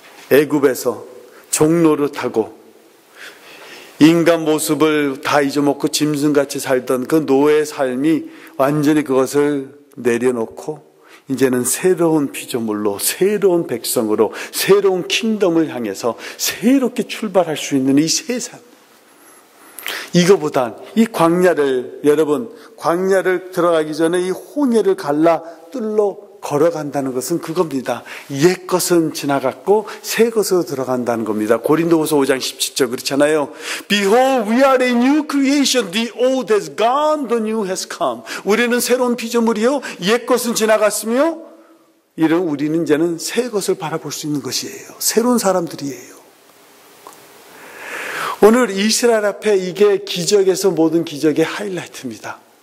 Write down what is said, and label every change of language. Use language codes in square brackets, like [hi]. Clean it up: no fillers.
[ko] 애굽에서 종노릇하고 인간 모습을 다 잊어먹고 짐승같이 살던 그 노예의 삶이 완전히 그것을 내려놓고 이제는 새로운 피조물로, 새로운 백성으로, 새로운 킹덤을 향해서 새롭게 출발할 수 있는 이 세상. 이거보단 이 광야를, 여러분, 광야를 들어가기 전에 이 홍해를 갈라 뚫러 걸어간다는 것은 그겁니다. 옛 것은 지나갔고 새 것으로 들어간다는 겁니다. 고린도후서 5장 17절 그렇잖아요. [en] Behold, we are a new creation. The old has gone, the new has come. [ko] 우리는 새로운 피조물이요. 옛 것은 지나갔으며 이런 우리는 이제는 새 것을 바라볼 수 있는 것이에요. 새로운 사람들이에요. 오늘 이스라엘 앞에 이게 기적에서 모든 기적의 하이라이트입니다.